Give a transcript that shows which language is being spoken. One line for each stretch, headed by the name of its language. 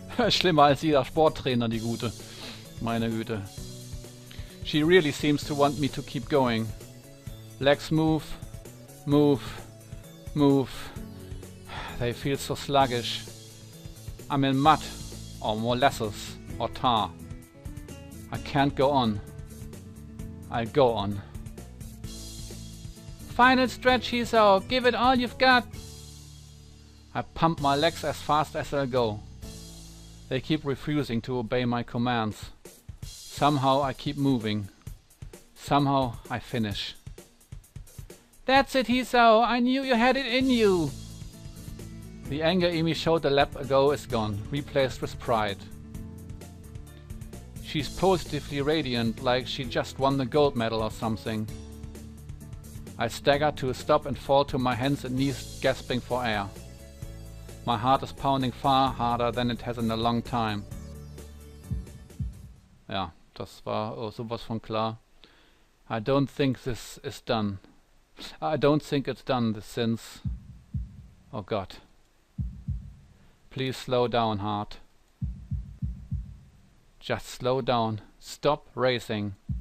German: Schlimmer als jeder Sporttrainer, die Gute. Meine Güte.
English: She really seems to want me to keep going. Legs move, move, move. They feel so sluggish. I'm in mud, or molasses, or tar. I can't go on. I'll go on. Final stretch, Hisao. Give it all you've got. I pump my legs as fast as I'll go. They keep refusing to obey my commands. Somehow I keep moving. Somehow I finish. That's it, Hisao. I knew you had it in you. The anger Amy showed a lap ago is gone, replaced with pride. She's positively radiant, like she just won the gold medal or something. I stagger to a stop and fall to my hands and knees, gasping for air. My heart is pounding far harder than it has in a long time.
German: Ja, das war sowas von klar.
English: I don't think this is done. I don't think it's done since... Oh God. Please slow down, heart. Just slow down. Stop racing.